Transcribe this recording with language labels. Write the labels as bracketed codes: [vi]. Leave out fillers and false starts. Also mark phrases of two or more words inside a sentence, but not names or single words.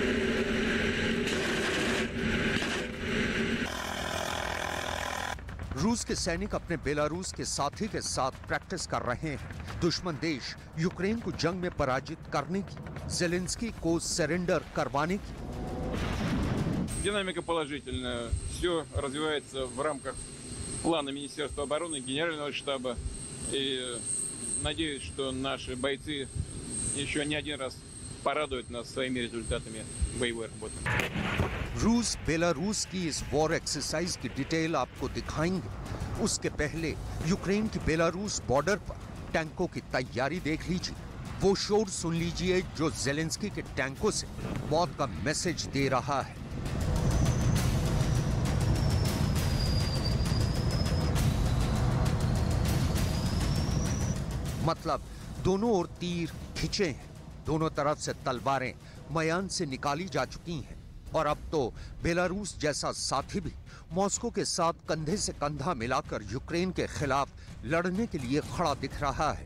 [hi] रूस के सैनिक अपने बेलारूस के साथी के साथ प्रैक्टिस कर रहे हैं, दुश्मन देश यूक्रेन को जंग में पराजित करने की, ज़ेलेंस्की को सरेंडर करवाने की। [ru] Динамика положительная. Все развивается в рамках плана Министерства обороны, Генерального штаба. И надеюсь, что наши бойцы еще не один раз порадуют нас своими результатами боевой работы। [hi] रूस बेलारूस की इस [en] war exercise [hi] की डिटेल आपको दिखाएंगे। उसके पहले यूक्रेन की बेलारूस बॉर्डर पर टैंकों की तैयारी देख लीजिए। वो शोर सुन लीजिए जो ज़ेलेंस्की के टैंकों से मौत का मैसेज दे रहा है। मतलब दोनों ओर तीर खिंचे हैं, दोनों तरफ से तलवारें मैदान से निकाली जा चुकी हैं और अब तो बेलारूस जैसा साथी भी मॉस्को के साथ कंधे से कंधा मिलाकर यूक्रेन के खिलाफ लड़ने के लिए खड़ा दिख रहा है।